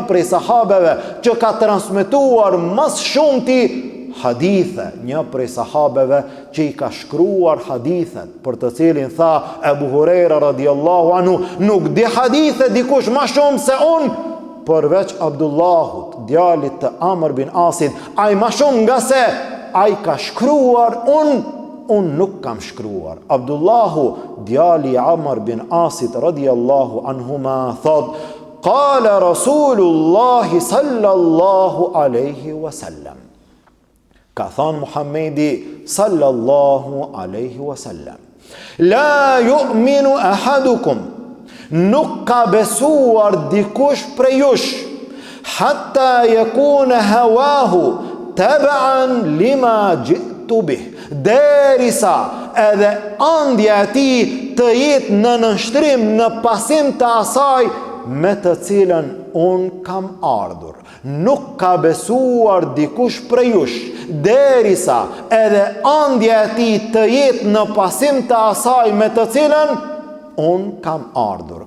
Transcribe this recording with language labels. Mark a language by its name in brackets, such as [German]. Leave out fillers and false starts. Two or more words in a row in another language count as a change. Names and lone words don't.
[Albanian] prej sahabeve që ka transmetuar më shumti hadithe, një prej sahabeve që i ka shkruar hadithet, për të cilin tha Ebu Hurajra [Arabic] رضي الله عنه, [Albanian] nuk di hadithe dikush më shumë se unë, përveç Abdullahut, djalit të Amr bin Asit, ai më shumë nga se ai ka shkruar, unë nuk kam shkruar. Abdullahu, djali Amr bin Asit [Arabic] رضي الله عنهما, [Albanian] thot: [Arabic] قال رسول الله صلى الله عليه وسلم. [Albanian] Ka thënë Muhamedi [Arabic] صلى الله عليه وسلم, لا يؤمن أحدكم, [Albanian] nuk ka besuar dikush prej jush, [Arabic] حتى يكون هواه تبعا لما جئت به, [Albanian] derisa edhe ëndja e tij të jetë në nënshtrim, në pasim të asaj me të cilën unë kam ardhur. Nuk ka besuar dikush prej jush, derisa edhe ëndja e tij të jetë në pasim të asaj me të cilën unë kam ardhur.